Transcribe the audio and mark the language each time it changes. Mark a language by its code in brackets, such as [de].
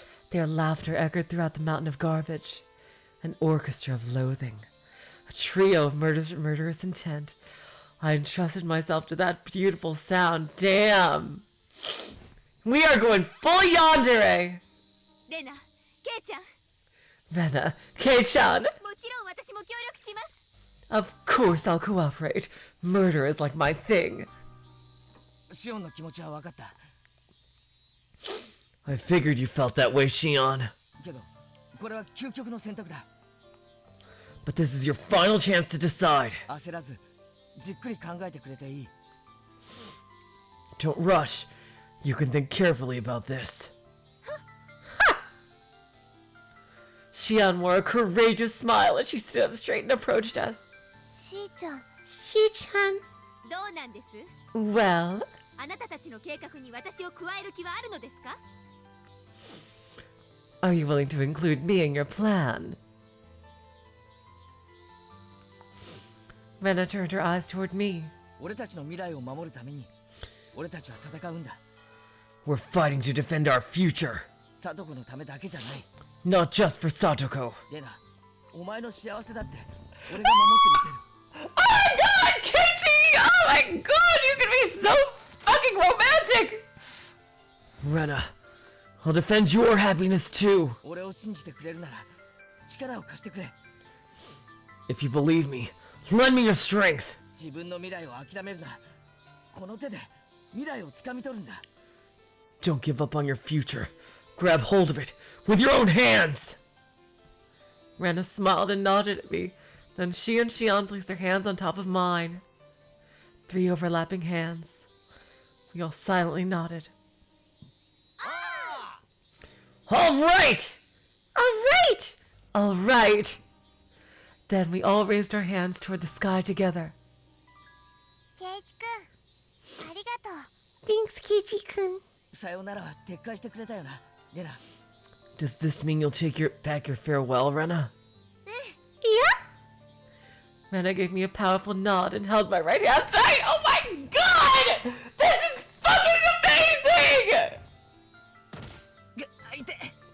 [en] Their laughter echoed throughout the mountain of garbage. An orchestra of loathing. A trio of murderous intent. I entrusted myself to that beautiful sound. Damn. We are going full yandere. [ja] レナケイちゃん [en] Rena, Kei-chan. [ja] もちろん私も協力します [en] Of course I'll cooperate. Murder is like my thing. [ja] シオンの気持ちは分かった。 [en] I figured you felt that way, Shion. [ja] けどこれは究極の選択だ。 [en] But this is your final chance to decide. [ja] 焦らずじっくり考えてくれていい。 [en] Don't rush. You can think carefully about this. Shion wore a courageous smile as she stood up straight and approached us. [ja] しーちゃんどうなんです [en] Well, [ja] あなたたちの計画に私を加える気はあるのですか [en] are you willing to include me in your plan? Rena turned her eyes toward me. [ja] 俺たちの未来を守るために俺たちは戦うんだ。 [en] We're fighting to defend our future. [ja] サトコのためだけじゃない。 [en] Not just for Satoko. [ja] レナ、お前の幸せだって俺が守ってみせる。 [en] Oh my god, Keiichi! Oh my god, you can be so fucking romantic! Rena, I'll defend your happiness too. [ja] 俺を信じてくれるなら力を貸してくれ。 [en] If you believe me, lend me your strength. [ja] 自分の未来を諦めるな。この手で未来をつかみ取るんだ。 [en] Don't give up on your future. Grab hold of it with your own hands. Rena smiled and nodded at me. Then she and Shion placed their hands on top of mine. 3 overlapping hands. We all silently nodded. All right! All right! Then we all raised our hands toward the sky together. [ja] ケイチくんありがとう [en] Thanks [ja] ケイチくんさよならは撤回してくれたよな、レナ。 [en] Does this mean you'll take back your farewell, Rena? Yeah? Rena gave me a powerful nod and held my right hand tight. Oh my god! This is fucking amazing! [ja] 痛い。